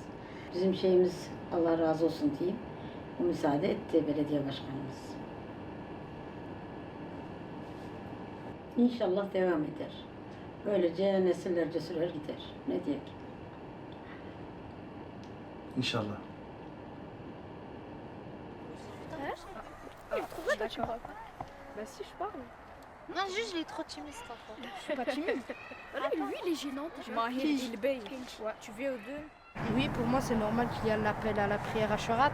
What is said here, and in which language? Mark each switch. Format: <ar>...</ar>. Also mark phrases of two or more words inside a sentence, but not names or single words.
<tr>Bizim şeyimiz Allah razı olsun diyeyim. O müsaade etti belediye başkanımız. İnşallah devam eder. Böylece nesillerce sürer gider. Ne diyeyim? İnşallah.</tr> <fr>Bah si, je parle. Non, juste, il est trop timide, cet enfant. Je suis pas timide. Lui, il est gênant. Mahir il Ouais, tu viens aux deux. Oui, pour moi, c'est normal qu'il y ait l'appel à la prière à Chorat.</fr>